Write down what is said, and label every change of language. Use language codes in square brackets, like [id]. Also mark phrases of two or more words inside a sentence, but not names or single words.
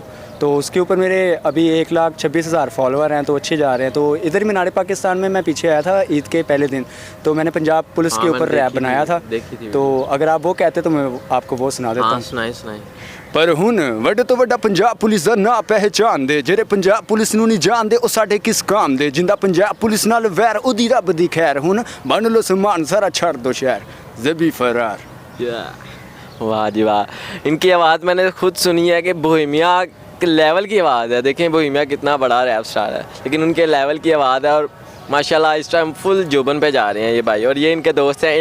[ur] تو اس کے اوپر میرے ابھی 1,26,000 فالوور ہیں، تو اچھے جا رہے ہیں. تو ادھر مینار پاکستان میں پیچھے آیا تھا عید کے پہلے دن، تو میں نے پنجاب پولیس کے اوپر ریپ بنایا تھا. تو اگر آپ وہ کہتے تو میں آپ کو وہ سنا دیتا ہوں. سنائیں. [pa] پر ہن وڈ تو وڈا پنجاب پولیس دا نا پہچان دے، جڑے پنجاب پولیس نوں نہیں جان دے او ساڈے کس کام دے. جندا پنجاب پولیس نال ویر اودی رب دی خیر، ہن بن لو سامان سارا چھڑ دو شہر. [ur] زیبی فرار. واہ جی واہ، ان کی آواز میں نے خود سنی ہے کہ بوہیمیا لیول کی آواز ہے. دیکھیں بوہیمیا کتنا بڑا ریپ سٹار ہے، لیکن ان کے لیول کی آواز ہے. اور ماشاءاللہ اس ٹائم فل جوبن پہ جا رہے ہیں یہ بھائی، اور یہ ان کے دوست ہیں.